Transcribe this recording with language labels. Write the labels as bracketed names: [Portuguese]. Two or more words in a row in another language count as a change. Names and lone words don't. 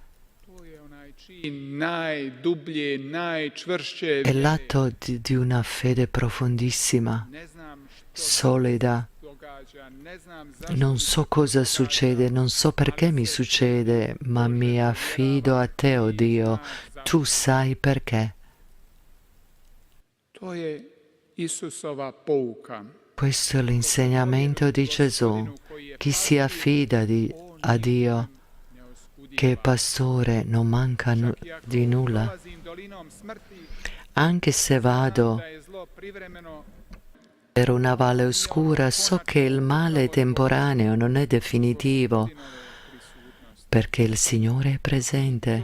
[Italian] È l'atto di una fede profondissima, solida, Non so cosa succede, non so perché mi succede, ma mi affido a te, oh Dio, tu sai perché. [Croatian] To je Isusova pouka. [Italian] Questo è l'insegnamento di Gesù. Chi si affida a Dio, che è pastore, non manca di nulla. Anche se vado per una valle oscura, so che il male è temporaneo, non è definitivo, perché il Signore è presente.